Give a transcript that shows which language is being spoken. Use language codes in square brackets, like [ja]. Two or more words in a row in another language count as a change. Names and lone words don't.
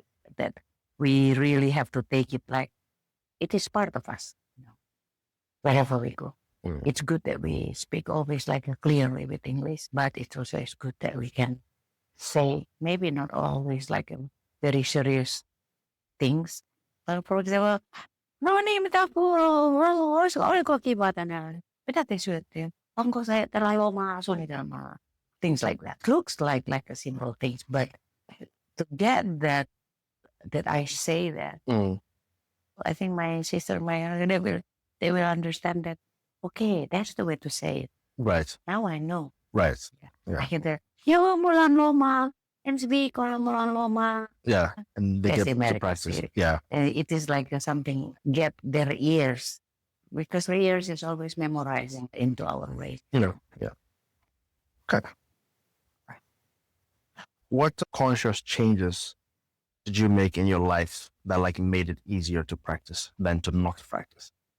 [en] That we really have to take it like it is part of us, wherever we go. Mm. It's good that we speak always like clearly with English, but it's also is good that we can say maybe not always like very serious things. For example, [fi] no niin, mitä oliko kiva tänään? Mitä te syötte? Onko se tällä omaa suunnitelmaa? [en] Things like that. Looks like a simple things, but to get that I say that, I think my sister, they will understand that. Okay, that's the way to say it. Right. Now I know. Right. Yeah. I can say, [fi] joo, mulla on lomaa. Ensi viikolla mulla on lomaa. [en] Yeah. And they That's get to American practice. spirit. Yeah. It is like something get their ears, because their ears is always memorizing into our brain. Yeah. Okay. What conscious changes did you make in your life that like made it easier to practice than to not practice?